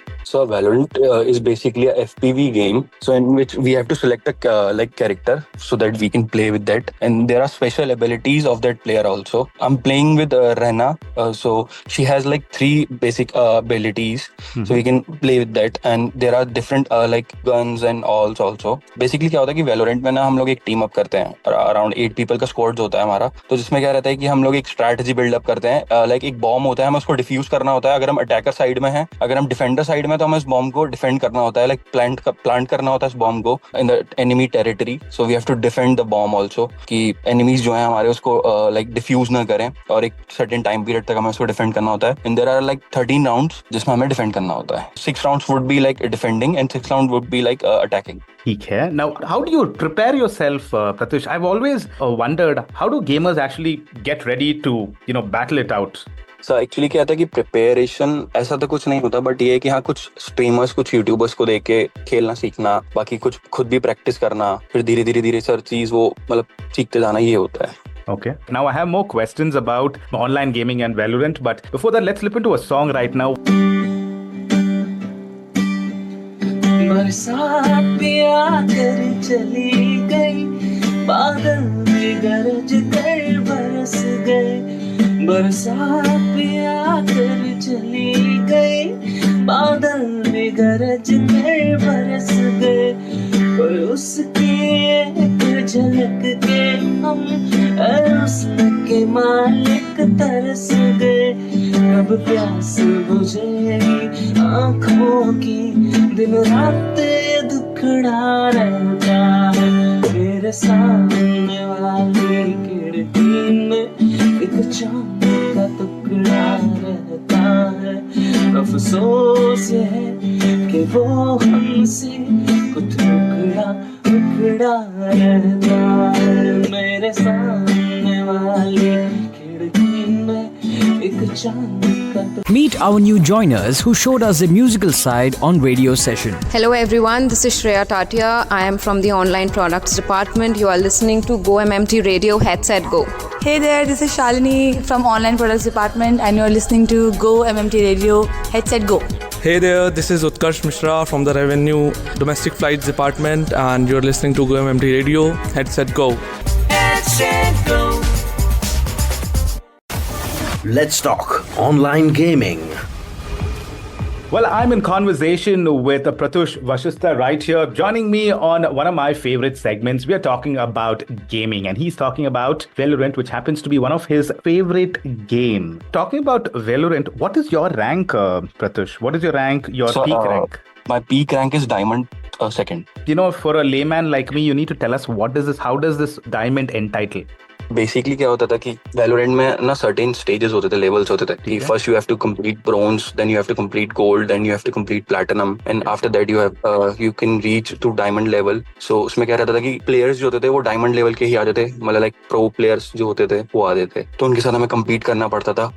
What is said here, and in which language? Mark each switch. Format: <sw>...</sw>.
<en>So Valorant is basically a FPV game, so in which we have to select a character so that we can play with that, and there are special abilities of that player also. I'm playing with Rena, so she has 3 basic abilities, so we can play with that, and there are different guns and alls also.</en> <hi>Basically क्या होता है कि Valorant में ना हम लोग एक team up करते हैं, अराउंड 8 people का स्क्वाड होता है हमारा, तो जिसमें क्या रहता है कि हम लोग एक स्ट्रैटेजी बिल्डअप करते हैं, एक बॉम्ब होता है, हमें उसको डिफ्यूज करना होता है. अगर हम अटैकर साइड में हैं, अगर हम डिफेंडर साइड में, तो हमें इस बॉम्ब को डिफेंड करना होता है, प्लांट करना होता है इस बॉम्ब को</hi> <en>In the enemy territory. So we have to defend the bomb also,</en> <hi>कि एनिमीज जो हैं हमारे उसको डिफ्यूज ना करें, और एक सर्टेन टाइम पीरियड तक हमें उसको डिफेंड करना होता है.</hi> <en>and there are 13 rounds</en> <hi>जिसमें हमें डिफेंड करना होता है.</hi> <en>6 rounds would be defending and 6 round would be attacking.</en> <hi>ठीक है.</hi> <en>Now, how do you prepare yourself, Pratyush? I've always wondered, how do gamers actually get ready to, battle it out?</en> <hi>So actually क्या था कि preparation ऐसा तो कुछ नहीं होता, बट ये है कि हाँ, कुछ स्ट्रीमर्स, कुछ यूट्यूबर्स को देख के खेलना सीखना, बाकी कुछ खुद भी प्रैक्टिस करना, फिर धीरे धीरे सर चीज वो सीखते जाना, ये होता है.</hi> <en>Okay. Now I have more questions about online gaming and Valorant, but before that, let's slip into a song right now.</en> <hi>बरसात भी आकर चली गई, बादल भी गरज कर बरस गए. बरसात भी आकर चली गई, बादल भी गरज कर बरस गए. और उसकी एक झलक के हम हुस्न के मालिक तरस गए. कब प्यास बुझेगी आँखों की, दिन रात दुखड़ा रहता है. मेरे सामने वाली खिड़की में एक चांद का टुकड़ा रहता है. अफसोस ये है कि वो हमसे कुछ टुकड़ा रहता है. मेरे सामने वाली खिड़की में एक चांद.</hi> <en>Meet our new joiners who showed us the musical side on radio session. Hello everyone, this is Shreya Tatia. I am from the online products department. You are listening to Go MMT Radio. Headset Go. Hey there, this is Shalini from online products department, and you are listening to Go MMT Radio. Headset Go. Hey there, this is Utkarsh Mishra from the Revenue Domestic Flights Department, and you're listening to Go MMT Radio. Headset Go. Headset Go. Let's talk online gaming. Well, I'm in conversation with Pratyush Vashishta right here. Joining me on one of my favorite segments, we are talking about gaming, and he's talking about Valorant, which happens to be one of his favorite game. Talking about Valorant, what is your rank, Pratyush? What is your rank, your peak rank? My peak rank is Diamond 2nd. For a layman like me, you need to tell us how does this Diamond entitle?</en> <hi>Basically क्या होता था कि Valorant में ना certain stages होते थे, levels होते थे कि</hi> <en>First you have to complete bronze, then you have to complete gold, then you have to complete platinum, and after that you can reach to diamond level.</en> <hi>सो उसमें क्या रहता था कि प्लेयर्स जो होते थे वो डायमंड लेवल के ही आते थे, मतलब लाइक प्रो प्लेयर्स जो होते थे वो आते थे, तो उनके साथ हमें कम्पीट करना पड़ता था.</hi>